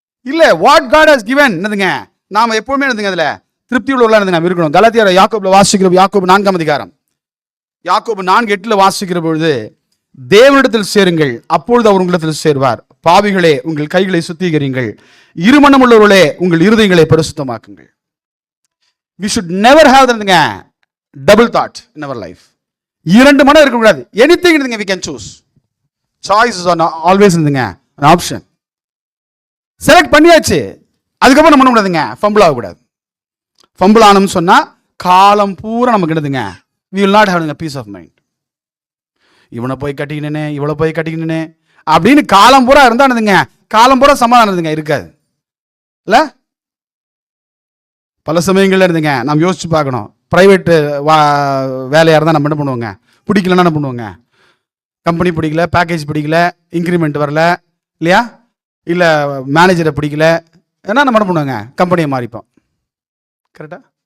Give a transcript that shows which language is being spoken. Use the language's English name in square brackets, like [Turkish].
[Tamil] இல்லை, [English] what God has given [Tamil] என்னதுங்க நாம் எப்பவுமே என்னதுங்க அதில் திருப்தி உள்ளவர்களாக என்னதுங்க இருக்கணும். கலாத்தியர் யாக்கோபில் வாசிக்கிற யாக்கோபு 4ஆம் அதிகாரம் யாக்கோபு 4:8 வாசிக்கிற பொழுது, தேவனிடத்தில் சேருங்கள் அப்பொழுது அவர் உங்களிடத்தில் சேர்வார், பாவிகளே உங்கள் கைகளை சுத்திகரிங்கள், இருமனம் உள்ளவர்களே உங்கள் இருதயங்களை பரிசுத்தமாக்குங்கள். [English] We should never have that double thought in our life. [Tamil] இரண்டு மனம் இருக்க கூடாது. [English] anything we can choose. Choice is always an option. [Tamil] Select பண்ணியாச்சு, அதுக்கப்புறம் நம்ம பண்ண கூடாதுங்க ஃபம்பிள் ஆகக்கூடாது. ஃபம்பிள் ஆனோம்னு சொன்னா காலம் பூரா நமக்கு என்னதுங்க [English] we will not have a peace of mind. [Tamil] இவனை போய் கட்டிக்கினே இவளை போய் கட்டிக்கினே அப்படின்னு காலம் பூரா இருந்தானுதுங்க, காலம் பூரா சமாதானம் இருந்துங்க இருக்காது இல்ல. பல சமயங்கள்ல இருந்துங்க நாம் யோசிச்சு பார்க்கணும். பிரைவேட்டு வேலையாக இருந்தால் நம்ம என்ன பண்ணுவோங்க, பிடிக்கலன்னா என்ன பண்ணுவோங்க, கம்பெனி பிடிக்கல, பேக்கேஜ் பிடிக்கல, இன்க்ரிமெண்ட் வரல இல்லையா, இல்லை மேனேஜரை பிடிக்கல, ஏன்னா நம்ம என்ன பண்ணுவோங்க கம்பெனியை மாறிப்போம். கரெக்டா?